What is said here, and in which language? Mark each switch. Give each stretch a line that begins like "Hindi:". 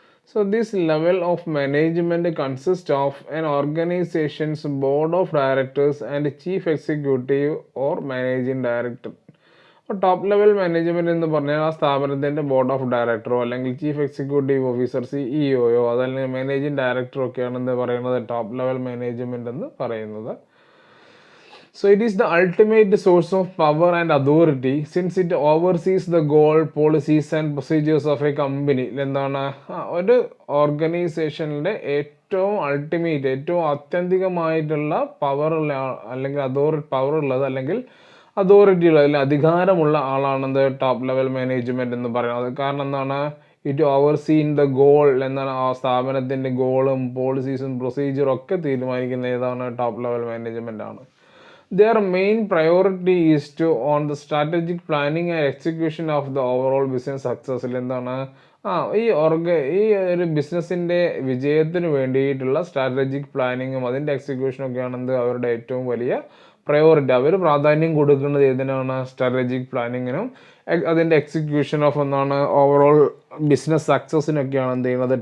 English: So this level of management consists of an organization's board of directors and chief executive or managing director.
Malayalam: അപ്പോൾ top level management എന്ന് പറഞ്ഞാൽ ആ സ്ഥാപനത്തിൻ്റെ board of ഡയറക്ടറോ അല്ലെങ്കിൽ chief executive officer CEO അതല്ലെങ്കിൽ managing ഡയറക്ടറോ ഒക്കെയാണ് എന്ത് പറയുന്നത്? ടോപ്പ് ലെവൽ മാനേജ്മെൻറ്റ് എന്ന് പറയുന്നത്.
English: So it is the ultimate source of power and authority since it oversees the goal, policies and procedures of a company.
Malayalam: എന്താണ് ഒരു ഓർഗനൈസേഷനിലെ ഏറ്റവും അൾട്ടിമേറ്റ്, ഏറ്റവും ആത്യന്തികമായിട്ടുള്ള പവറുള്ള അല്ലെങ്കിൽ പവറുള്ളത് അല്ലെങ്കിൽ അതോറിറ്റി ഉള്ളത് അല്ലെങ്കിൽ അധികാരമുള്ള ആളാണെന്ത്? ടോപ്പ് ലെവൽ മാനേജ്മെൻറ്റ് എന്ന് പറയുന്നത്. കാരണം എന്താണ്?
English: it overseen the goal
Malayalam: എന്നാണ് ആ സ്ഥാപനത്തിൻ്റെ ഗോളും പോളിസീസും പ്രൊസീജിയറും ഒക്കെ തീരുമാനിക്കുന്ന ഏതാണ്? ടോപ്പ് ലെവൽ മാനേജ്മെൻ്റ് ആണ്.
English: Their main priority is to on the strategic planning and execution of the overall business success.
Malayalam: എന്താണ് ഈ ഒരു ബിസിനസ്സിൻ്റെ വിജയത്തിന് വേണ്ടിയിട്ടുള്ള സ്ട്രാറ്റജിക് പ്ലാനിങ്ങും അതിൻ്റെ എക്സിക്യൂഷനും ഒക്കെയാണ് അവരുടെ ഏറ്റവും വലിയ പ്രയോറിറ്റി. അവർ പ്രാധാന്യം കൊടുക്കുന്നത് ഏതിനാണ്? സ്ട്രാറ്റജിക് പ്ലാനിങ്ങിനും അതിൻ്റെ എക്സിക്യൂഷൻ ഓഫ് എന്താണ് ഓവറോൾ ബിസിനസ് സക്സസ്സിനൊക്കെയാണ് എന്ത് ചെയ്യുന്നത്?